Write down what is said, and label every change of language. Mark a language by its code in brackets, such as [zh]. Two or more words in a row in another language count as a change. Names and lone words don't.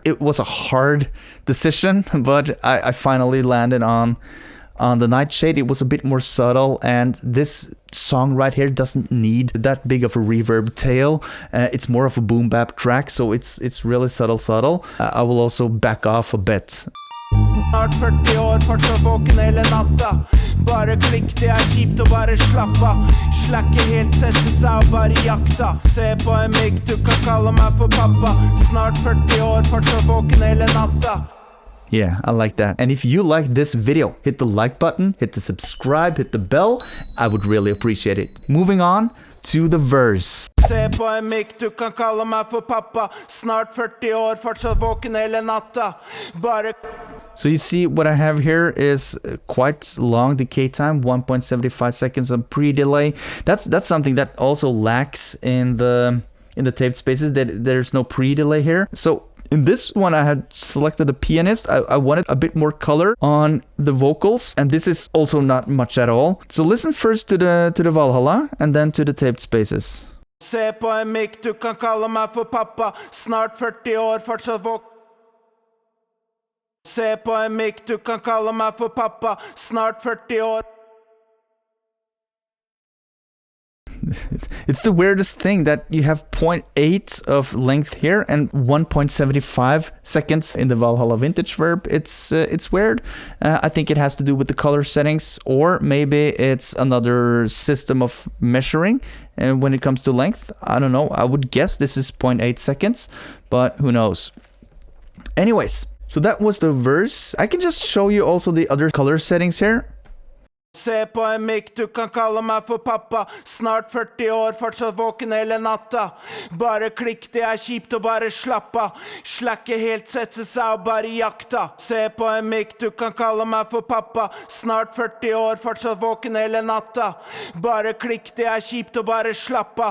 [en] It was a hard decision, but I finally landed on the Nightshade. It was a bit more subtle, and this song right here doesn't need that big of a reverb tail. It's more of a boom bap track, so it's really subtle. I will also back off a bit. [no] Snart 40 år, fortsatt våken hele natta. Bare klikk, det kjipt å bare slappa. Slakke helt, sette seg og bare jakta. Se på en mygg, du kan kalle meg for pappa. Snart 40 år, fortsatt våken hele natta. [en] Yeah, I like that. And if you like this video, hit the like button, hit the subscribe, hit the bell. I would really appreciate it. Moving on to the verse. [no] Se på en mygg, du kan kalle meg for pappa. Snart 40 år, fortsatt våken hele natta. Bare... [en] So you see what I have here is quite long decay time, 1.75 seconds of pre-delay. That's something that also lacks in the taped spaces, that there's no pre-delay here. So in this one I had selected a pianist. I wanted a bit more color on the vocals, and this is also not much at all. So listen first to the Valhalla and then to the taped spaces. [no] Se på en mygg, du kan kalle meg for pappa. Snart 40 år, fortsatt våken. Se på en mygg, du kan kalle meg for pappa. Snart 40 år. [en] It's the weirdest thing that you have 0.8 of length here and 1.75 seconds in the Valhalla Vintage Verb. It's weird. I think it has to do with the color settings, or maybe it's another system of measuring when it comes to length. I don't know. I would guess this is 0.8 seconds, but who knows. Anyways, so that was the verse. I can just show you also the other color settings here. [no] Se på en mygg, du kan kalle meg for pappa. Snart 40 år, fortsatt våken hele natta. Bare klikk, det kjipt å bare slappa. Slakke helt, sette seg og bare jakta. Se på en mygg, du kan kalle meg for pappa. Snart 40 år, fortsatt våken hele natta. Bare klikk, det kjipt å bare slappa.